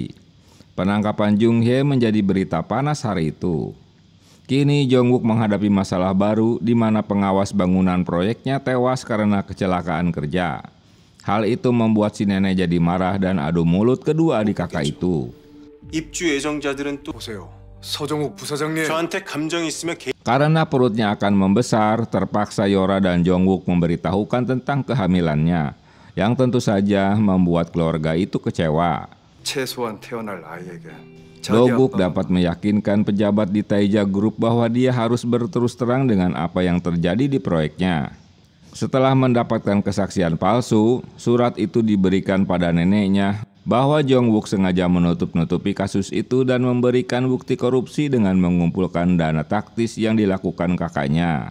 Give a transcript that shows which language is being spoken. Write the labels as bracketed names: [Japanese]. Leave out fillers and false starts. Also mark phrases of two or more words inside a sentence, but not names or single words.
[Indonesian] Penangkapan Jung Hye menjadi berita panas hari itu. Kini Jong-wook menghadapi masalah baru di mana pengawas bangunan proyeknya tewas karena kecelakaan kerja. Hal itu membuat si nenek jadi marah dan adu mulut kedua adik kakak itu. [Korean] 입주 예정자들은 또 보세요. 서정욱 부사장님. 저한테 감정이 있으면 [Indonesian] Karena perutnya akan membesar, terpaksa Yora dan Jong-wook memberitahukan tentang kehamilannya, yang tentu saja membuat keluarga itu kecewa. [Korean] 최소한 태어날 아이에게 [Indonesian] Do-guk dapat meyakinkan pejabat di Taeja Group bahwa dia harus berterus terang dengan apa yang terjadi di proyeknya. Setelah mendapatkan kesaksian palsu, surat itu diberikan pada neneknya bahwa Jong-wook sengaja menutup-nutupi kasus itu dan memberikan bukti korupsi dengan mengumpulkan dana taktis yang dilakukan kakaknya.